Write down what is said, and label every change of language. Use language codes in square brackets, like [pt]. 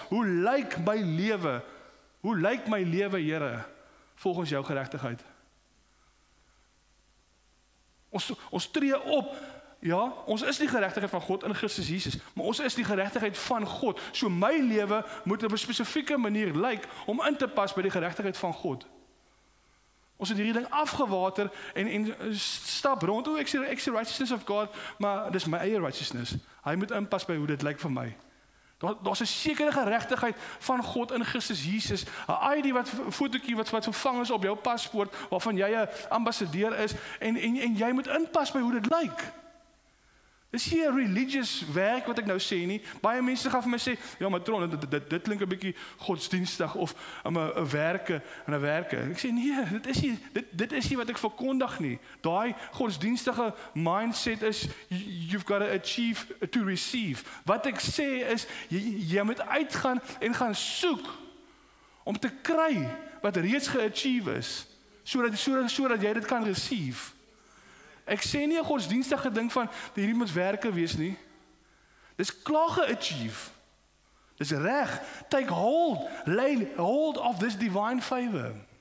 [af] Hoe lyk my lewe? Hoe lyk my lewe, Here, volgens jou geregtigheid? Ons tree op, ja, ons is die geregtigheid van God in Christus Jesus, maar ons is die geregtigheid van God. So my lewe moet op 'n spesifieke manier lyk om in te pas by die geregtigheid van God. Ons het hierdie ding afgewater en stap rond. Ek sê [en] righteousness of God, [af] maar dis my eie righteousness. Hy moet inpas by hoe dit lyk vir my. Daar's 'n sekere geregtigheid van God in Christus Jesus. 'n ID fotootjie wat vervang is op jou paspoort, waarvan jy 'n ambassadeur is, en jy moet inpas by hoe dit lyk. Dis nie 'n religious werk wat ek nou sê nie. Baie mense gaan vir my sê, ja, maar Tron, dit klink 'n bietjie godsdienstig of 'n werke. Ek sê nee, dit is nie wat ek verkondig nie. Daai godsdienstige mindset is [en] you've got to achieve to receive. [af] Wat ek sê is jy moet uitgaan en gaan soek om te kry wat reeds geachieve is, sodat jy dit kan receive. Ek sê nie 'n godsdienstige ding van hierdie moet werke wees nie. Dis klaar ge-achieve. Dis reg. [en] Take hold, lay hold of this divine favor.